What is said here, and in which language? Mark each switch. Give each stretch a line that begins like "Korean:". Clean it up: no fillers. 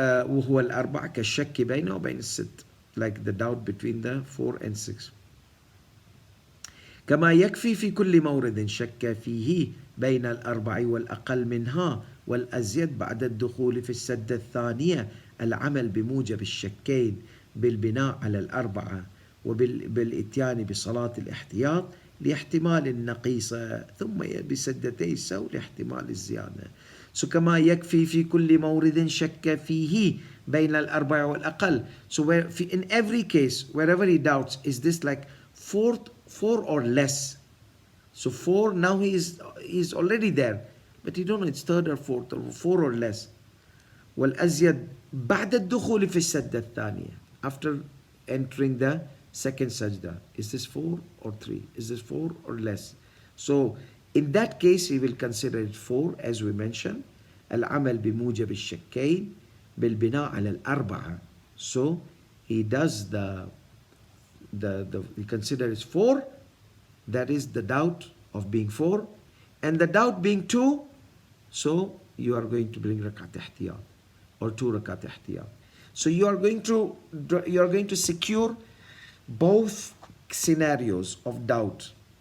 Arabic: وهو الأربعة كالشك بينه وبين الست.
English: Like the doubt between the 4 and 6.
Arabic: كما يكفي في كل مورد شك فيه بين الأربع والأقل منها والأزيد بعد الدخول في السدة الثانية العمل بموجب الشكين بالبناء على الأربعة وبالإتيان بصلاة الاحتياط لاحتمال النقيصة ثم بسدتي السهو لاحتمال الزيادة. So كما يكفي في كل مورد شك فيه بين الأربع والأقل.
English: So in every case, wherever he doubts, is this like 4 or less? So 4, now he is already there, but you don't know it's 3rd or 4th or 4 or less.
Arabic: والأزيد بعد الدخول في السجدة الثانية,
English: after entering the second sajda, is this 4 or 3? Is this 4 or less? So in that case he will consider it 4, as we mentioned.
Arabic: العمل بموجب الشكين بالبناء على الأربعة.
English: So he does he considers 4, that is the doubt of being 4, and the doubt being 2, so you are going to bring rakat ihtiyat or 2 rakat ihtiyat. So you are going to secure both scenarios of doubt.